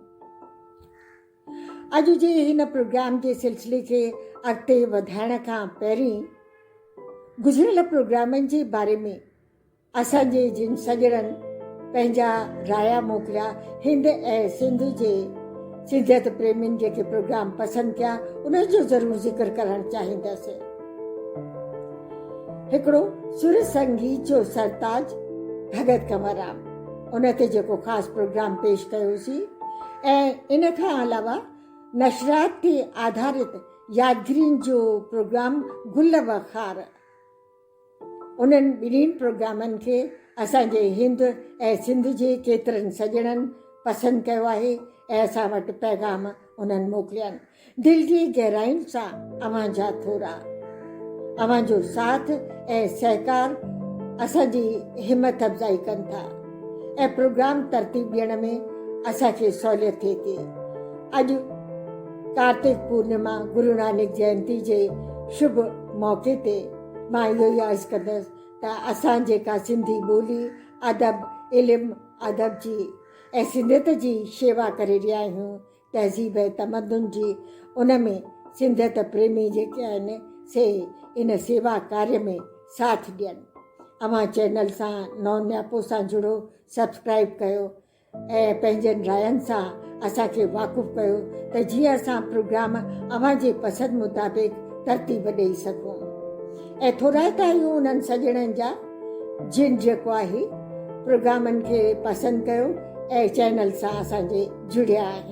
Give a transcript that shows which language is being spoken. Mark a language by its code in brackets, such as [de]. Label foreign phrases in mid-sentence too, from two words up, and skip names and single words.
[sd] अॼु जे हिन प्रोग्राम जे सिलसिले खे अॻिते वधाइण खां पहिरीं गुज़िरियल प्रोग्रामनि जे बारे में असांजे जिन सॼणनि पंहिंजा राया मोकिलिया, हिंद ऐं सिंध जे सिंधियत प्रेमियुनि जेके प्रोग्राम पसंदि कया उन जो ज़रूरु ज़िक्र करणु चाहींदसि। हिकिड़ो सुर संगीत जो सरताज भगत कंवरराम, उन ते जेको ख़ासि प्रोग्राम पेश कयोसीं ऐं इन खां अलावा नशरात ते आधारित यादगिरियुनि जो प्रोग्राम गुल वखार, उन्हनि ॿिन्हिनि प्रोग्रामनि खे असांजे हिंद ऐं सिंध जे केतिरनि सॼणनि पसंदि कयो आहे ऐं असां वटि पैगाम उन्हनि मोकिलिया आहिनि। दिलि जी गहराइयुनि सां अव्हांजा थोरा, अव्हांजो साथ ऐं सहकार असांजी हिमत अफ़ज़ाई कनि था ऐं प्रोग्राम तरतीब ॾियण में असांखे सहूलियत थिए थी। अॼु कार्तिक पूर्णिमा गुरु नानक जयंती जे शुभ मौक़े ते मां इहो ई अर्ज़ु कंदसि त असां जेका सिंधी ॿोली अदब इल्मु अदब जी ऐं सिंधियत जी शेवा करे रहिया आहियूं, तहज़ीब ऐं तमदुन जी, उन में सिंधियत प्रेमी जेके आहिनि से इन सेवा कार्य में साथ ॾियनि। अव्हां चैनल सां नओं न्यापो सां जुड़ो, सब्सक्राइब कयो ऐं पंहिंजनि रायनि सां असांखे वाक़ुफ़ु कयो त जीअं असां प्रोग्राम अव्हां जे पसंदि मुताबिक़ तरतीब ॾेई सघूं। ऐं थोराइता आहियूं उन्हनि सॼणनि जा जिन जेको आहे प्रोग्रामनि खे पसंदि कयो ऐं चैनल सां असांजे जुड़िया आहिनि।